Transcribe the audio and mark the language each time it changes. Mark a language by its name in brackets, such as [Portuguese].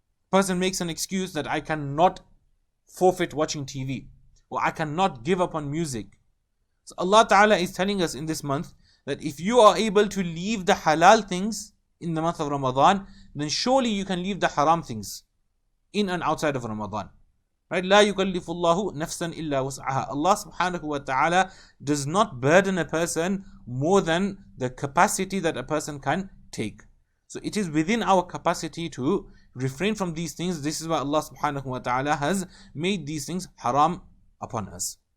[English] Person makes an excuse that I cannot forfeit watching TV, or I cannot give up on music. So Allah Ta'ala is telling us in this month that if you are able to leave the halal things in the month of Ramadan, then surely you can leave the haram things in and outside of Ramadan. Right? [Arabic] لا يكلف الله نفسا إلا وسعها. [English] Allah subhanahu wa ta'ala does not burden a person more than the capacity that a person can take. So it is within our capacity to refrain from these things. This is why Allah subhanahu wa ta'ala has made these things haram upon us.